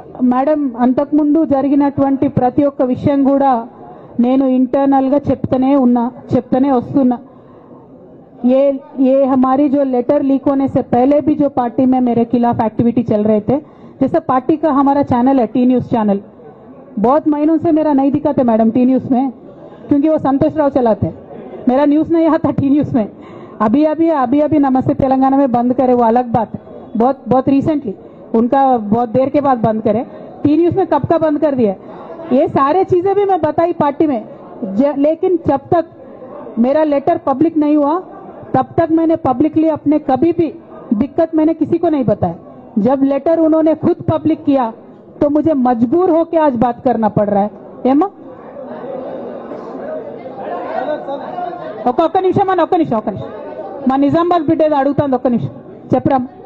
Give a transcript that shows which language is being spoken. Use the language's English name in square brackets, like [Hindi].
[Telugu] Madam, అంతకుముందు జరిగినటువంటి ప్రతి ఒక్క విషయం కూడా నేను ఇంటర్నల్ గా చెప్తూనే వస్తున్నా. [Hindi] ये हमारी जो लेटर लीक होने से पहले भी जो पार्टी में मेरे खिलाफ एक्टिविटी चल रहे थे, जैसे पार्टी का हमारा चैनल है टी न्यूज चैनल, बहुत महीनों से मेरा नहीं दिखाते मैडम टी न्यूज में, क्योंकि वो संतोष राव चलाते. मेरा न्यूज नहीं आता टी न्यूज में. अभी नमस्ते तेलंगाना में बंद करे, वो अलग बात. बहुत रिसेंटली उनका बहुत देर के बाद बंद करे. टी न्यूज में कब का बंद कर दिया. ये सारे चीजें भी मैं बताई पार्टी में, लेकिन जब तक मेरा लेटर पब्लिक नहीं हुआ तब तक मैंने पब्लिकली अपने कभी भी दिक्कत मैंने किसी को नहीं बताया. जब लेटर उन्होंने खुद पब्लिक किया तो मुझे मजबूर होकर आज बात करना पड़ रहा है. [Telugu] ఏమా ఒక్క నిమిషం మా నిజామాబాద్ బిడ్డ అడుగుతాను. ఒక్క నిమిషం చెప్పరా.